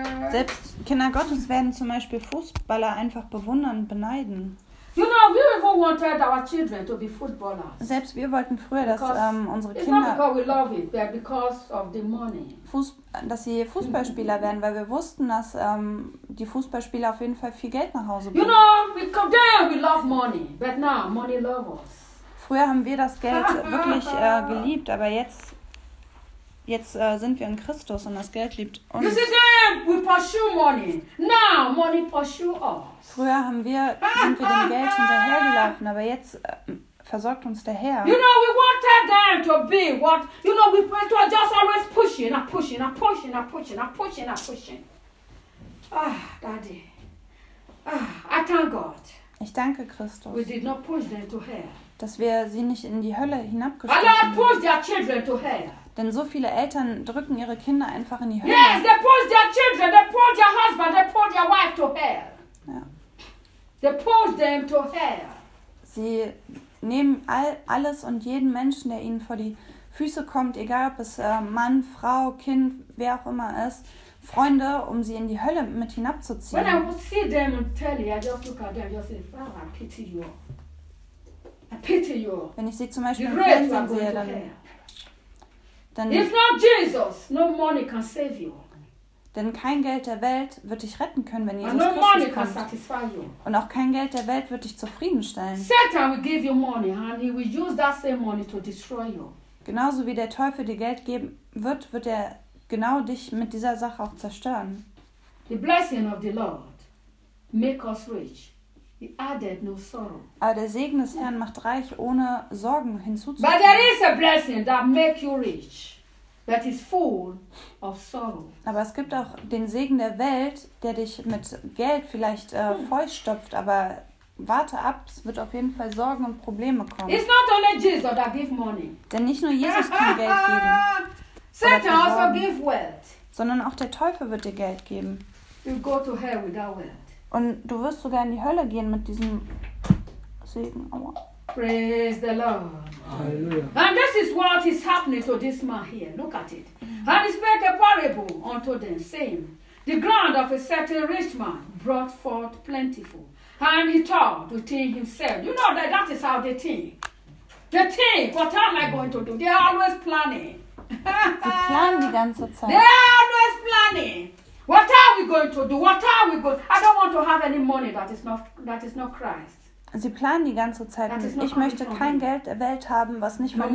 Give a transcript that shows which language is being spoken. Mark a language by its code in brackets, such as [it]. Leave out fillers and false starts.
[de] Selbst Kinder Gottes werden zum Beispiel Fußballer einfach bewundern, beneiden. [en] You know, we even wanted our children to be footballers. [de] Selbst wir wollten früher, dass unsere [en] it's [de] Kinder [en] not because we love it, but because of the money. [de] Dass sie Fußballspieler werden, weil wir wussten, dass die Fußballspieler auf jeden Fall viel Geld nach Hause bringen. [en] You know, we come there, we love money, but now money loves us. [de] Früher haben wir das Geld wirklich geliebt, aber jetzt sind wir in Christus und das Geld liebt uns. [en] You see, then we pursue money. Now money pursue us. [de] Früher sind wir dem Geld hinterhergelaufen, aber jetzt versorgt uns der Herr. [en] You know, we wanted them to be what, you know, we were just always pushing. Ah, Daddy. Ah, I thank God. [de] Ich danke Christus. [en] We did not push them to hell. [de] Dass wir sie nicht in die Hölle hinabgestoßen haben. [en] Allah pushed their children to hell. [de] Denn so viele Eltern drücken ihre Kinder einfach in die Hölle. [en] Yes, they pulled their children, they pulled their husband, they pulled their wife to hell. [de] Ja. [en] They pulled them to hell. [de] Sie nehmen alles und jeden Menschen, der ihnen vor die Füße kommt, egal ob es Mann, Frau, Kind, wer auch immer ist, Freunde, um sie in die Hölle mit hinabzuziehen. [en] When I would see them and tell you, I just look at them, just say, Father, I pity you. I pity you. [de] Wenn ich sie zum Beispiel im Fernsehen sehe, dann [en] if not Jesus, no money can save you. [de] Denn kein Geld der Welt wird dich retten können, wenn Jesus [en] Christus money kommt. Can satisfy you. [de] Und auch kein Geld der Welt wird dich zufriedenstellen. [en] Satan will give you money, and he will use that same money to destroy you. [de] Genauso wie der Teufel dir Geld geben wird, wird er genau dich mit dieser Sache auch zerstören. [en] The blessing of the Lord make us rich. He added no sorrow. [de] Aber der Segen des Herrn macht reich, ohne Sorgen hinzuzufügen. [en] But there is a blessing that make you rich. That is full of sorrow. [de] Aber es gibt auch den Segen der Welt, der dich mit Geld vielleicht vollstopft, aber warte ab, es wird auf jeden Fall Sorgen und Probleme kommen. [en] It's not only Jesus that give money. [de] Denn nicht nur Jesus kann Geld geben. [en] Satan also give wealth. [de] Sondern auch der Teufel wird dir Geld geben. [en] You'll go to hell with that wealth. [de] Und du wirst sogar in die Hölle gehen mit diesem Segen. Aua. [en] Praise the Lord. Hallelujah. And this is what is happening to this man here. Look at it. And he spake a parable unto them, saying, the ground of a certain rich man brought forth plentiful. And he thought within himself. You know that that is how they think. They think, what am I going to do? They are always planning. [de] Sie planen die ganze Zeit. [en] They are always planning. What are we going to do? What are we going to do? I don't want to have any money that is not Christ. [de] Sie planen die ganze Zeit. Ich möchte kein Geld der Welt haben, was nicht von